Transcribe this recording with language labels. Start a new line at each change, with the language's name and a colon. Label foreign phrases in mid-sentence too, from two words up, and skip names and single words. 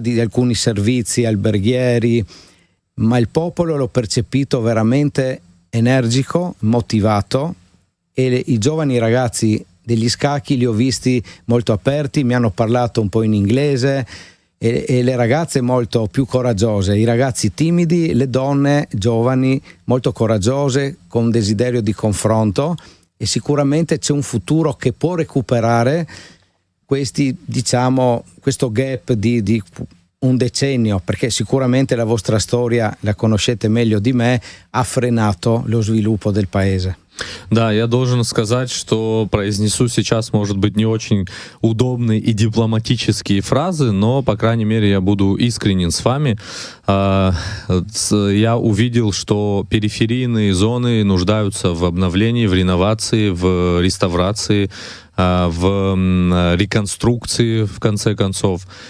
Italian: di alcuni servizi alberghieri, ma il popolo l'ho percepito veramente energico, motivato, e i giovani ragazzi degli scacchi li ho visti molto aperti, mi hanno parlato un po' in inglese, e le ragazze molto più coraggiose, i ragazzi timidi, le donne giovani molto coraggiose, con desiderio di confronto, e sicuramente c'è un futuro che può recuperare questo gap di un decennio, perché sicuramente la vostra storia, la conoscete meglio di me, ha frenato lo sviluppo del paese.
Russian: Да, я должен сказать, что произнесу сейчас, может быть, не очень удобные и дипломатические фразы, но, по крайней мере, я буду искренен с вами. Я увидел, что периферийные зоны нуждаются в обновлении, в реновации, в реставрации, в реконструкции, в конце концов.